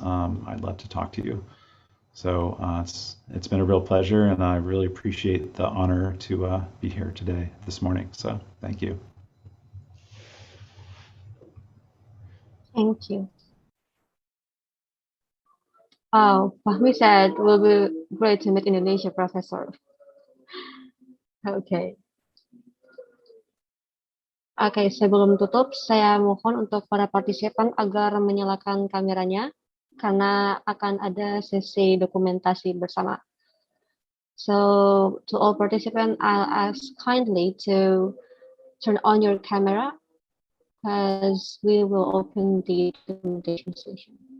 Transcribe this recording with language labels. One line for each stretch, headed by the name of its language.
English: I'd love to talk to you. So it's been a real pleasure, and I really appreciate the honor to be here today, this morning. So thank you. Thank you. Oh, Fahmi said, it will be great to meet Indonesia, Professor. Okay.
Indonesian: Oke, sebelum tutup, saya mohon untuk para partisipan agar menyalakan kameranya, karena akan ada sesi dokumentasi bersama.
English: So, to all participants, I'll ask kindly to turn on your camera, as we will open the documentation session.